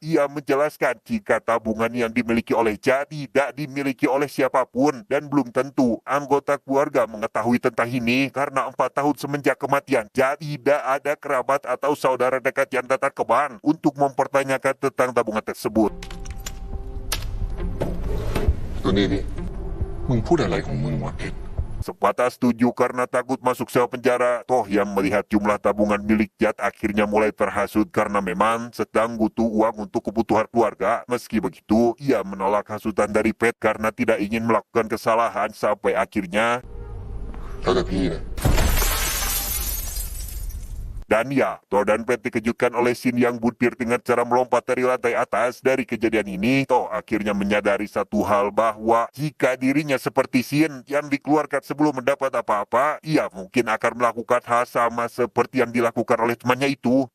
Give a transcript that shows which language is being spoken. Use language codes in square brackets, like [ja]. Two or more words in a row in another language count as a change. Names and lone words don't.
[id] Ia menjelaskan jika tabungan yang dimiliki oleh Jad tidak dimiliki oleh siapapun dan belum tentu anggota keluarga mengetahui tentang ini karena 4 tahun semenjak kematian Jad tidak ada kerabat atau saudara dekat yang datang ke bank untuk mempertanyakan tentang tabungan tersebut. [th] ตัวนี้นี่มึงพูดอะไรของมึงวะเพชร [id] Sebatas setuju karena takut masuk sel penjara, Toh yang melihat jumlah tabungan milik Jad akhirnya mulai terhasut karena memang sedang butuh uang untuk kebutuhan keluarga. Meski begitu, ia menolak hasutan dari Pet karena tidak ingin melakukan kesalahan sampai akhirnya... [th] แล้วแต่พี่นะ [id] Dan ya, Toh dan Pet dikejutkan oleh Sin yang butir dengan cara melompat dari lantai atas. Dari kejadian ini, Toh akhirnya menyadari satu hal bahwa jika dirinya seperti Sin yang dikeluarkan sebelum mendapat apa-apa, ia mungkin akan melakukan hal sama seperti yang dilakukan oleh temannya itu.